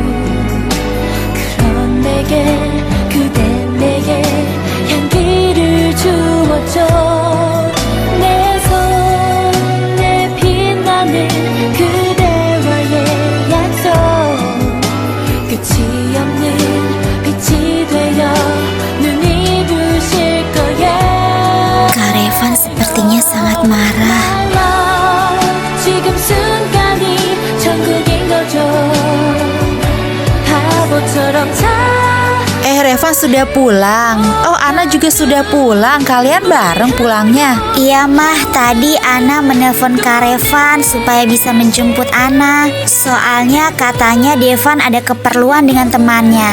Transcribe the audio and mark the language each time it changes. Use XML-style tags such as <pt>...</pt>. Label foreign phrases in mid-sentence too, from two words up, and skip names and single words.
<ko>그런 내게 그댄 내게 향기를 주었죠. 내 손에 빛나는 그대와의 약속 끝이 없는 빛이 되어 눈이 부실 거야.</ko> <id>Kak Revan sepertinya sangat marah.</id> <ko>지금 순간이 천국인 거죠. 바보처럼</ko> <id>Revan sudah pulang. Oh, Ana juga sudah pulang. Kalian bareng pulangnya. Iya, Mah. Tadi Ana menelpon Kak Revan supaya bisa menjemput Ana. Soalnya katanya Devan ada keperluan dengan temannya.</id>